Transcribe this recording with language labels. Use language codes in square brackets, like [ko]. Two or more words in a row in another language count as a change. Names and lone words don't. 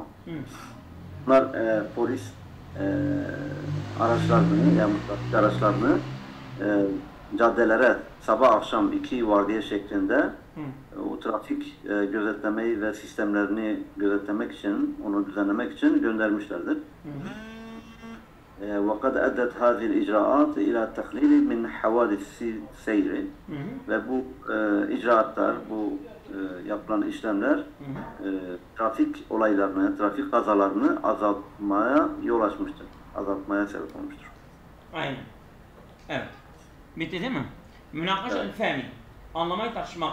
[tr] Bunlar polis araçlarını yani araçlarını caddelere sabah akşam 2 vardiya şeklinde o trafik gözetlemeyi ve sistemlerini gözetlemek için, onu düzenlemek için göndermişlerdir. [ar] وقد أدت هذه الإجراءات إلى التقليل من حوادث السير [tr] ve bu icraatlar, bu yapılan işlemler trafik olaylarını, trafik kazalarını azaltmaya yol açmıştır. Azaltmaya sebep olmuştur. Aynen. Evet. Bitti değil mi? [ar] مناقشة الفهم. [tr] Anlamayı tartışmak.